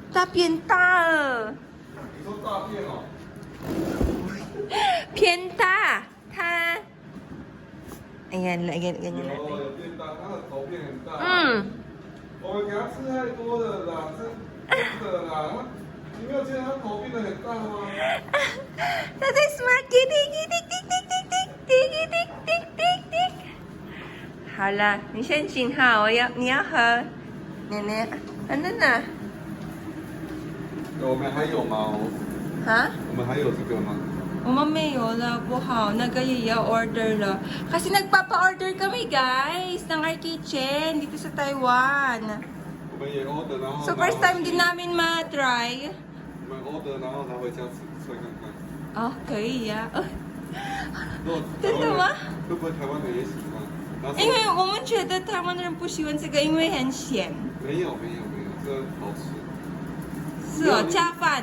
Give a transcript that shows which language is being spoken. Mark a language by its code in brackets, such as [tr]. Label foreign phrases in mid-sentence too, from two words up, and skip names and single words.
[zh] 啊？他变大了。你说大便哦？偏大，它 ， [tl] ayan, ganyan [zh] 有 [tl] natin. [zh] 有变大，它的头变很大。我们给它吃太多了啦，真的啦。你没有觉得它头变得很大吗？它在 smart， 滴滴滴滴滴滴滴滴滴滴滴滴滴。好了，你先请哈，你要喝，奶奶，呢？我们还有吗？哈？我们还有这个吗？我们没有了，不好，那個 i-order 了. [tl] Kasi nagpapa-order kami guys ng our kitchen dito sa Taiwan. [zh] 我们也 order， 然后 [tl] So [en] first time [tl] din namin ma-try. [zh] 我们 order， 然后拿回家吃看看。哦，可以呀。真的吗？会不会台湾人也喜欢？因为我们觉得台湾人不喜欢这个，因为很咸。没有，这好吃。是哦，加饭。